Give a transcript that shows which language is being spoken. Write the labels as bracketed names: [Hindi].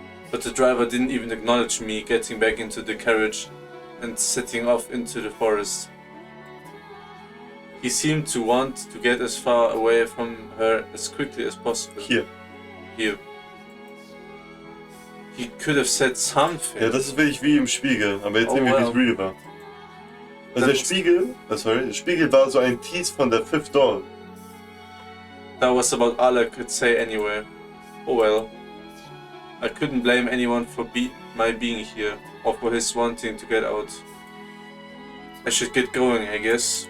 [English] But the driver didn't even acknowledge me getting back into the carriage and setting off into the forest. He seemed to want to get as far away from her as quickly as possible. [German] Hier. [English] Here. He could have said something. [German] Ja, das ist wirklich wie im Spiegel, aber jetzt Oh, sehen wir, wie es wow. real war. Also der Spiegel, der Spiegel war so ein Tease von der Fifth Dawn. [English] That was about all I could say anyway. Oh well. I couldn't blame anyone for my being here, or for his wanting to get out. I should get going, I guess.